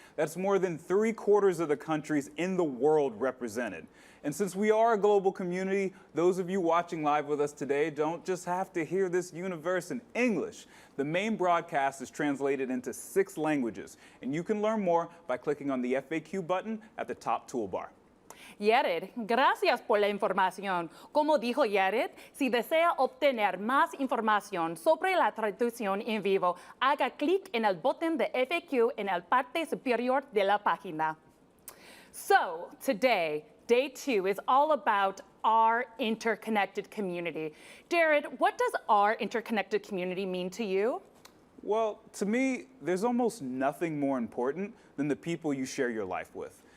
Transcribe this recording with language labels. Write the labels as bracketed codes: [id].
[en] That's more than 3/4 of the countries in the world represented. And since we are a global community, those of you watching live with us today don't just have to hear this universe in English. The main broadcast is translated into 6 languages, and you can learn more by clicking on the FAQ button at the top toolbar. [es] Yared, gracias por la información. Como dijo Yared, si desea obtener más información sobre la traducción en vivo, haga clic en el botón de FAQ en la parte superior de la página. [en] So, today, day 2 is all about our interconnected community. Jared, what does our interconnected community mean to you? Well, to me, there's almost nothing more important than the people you share your life with.